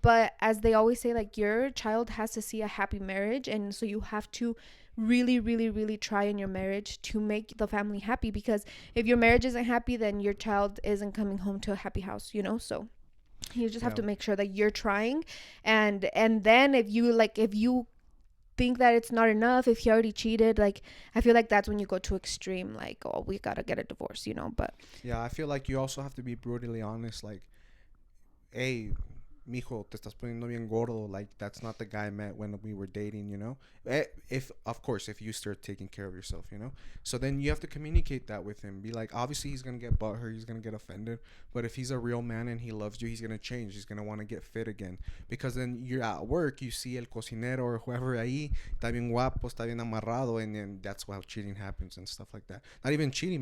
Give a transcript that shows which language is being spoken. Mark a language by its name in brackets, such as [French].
[English] But as they always say, like your child has to see a happy marriage, and so you have to really really really try in your marriage to make the family happy, because if your marriage isn't happy, then your child isn't coming home to a happy house, you know? So you just have Yeah. to make sure that you're trying. And then if you think that it's not enough, if he already cheated, like I feel like that's when you go to extreme, like, oh, we gotta get a divorce, you know? But Yeah, I feel like you also have to be brutally honest. Like, hey, [Spanish] mijo, te estás poniendo bien gordo. [English] Like, that's not the guy I met when we were dating, you know? If, of course, if you start taking care of yourself, you know? So then you have to communicate that with him. Be like, obviously, he's going to get butthurt. He's going to get offended. But if he's a real man and he loves you, he's going to change. He's going to want to get fit again. Because then you're at work, you see [Spanish] el cocinero [English] or whoever [Spanish] ahí, está bien guapo, está bien amarrado, [English] and then that's why cheating happens and stuff like that. Not even cheating.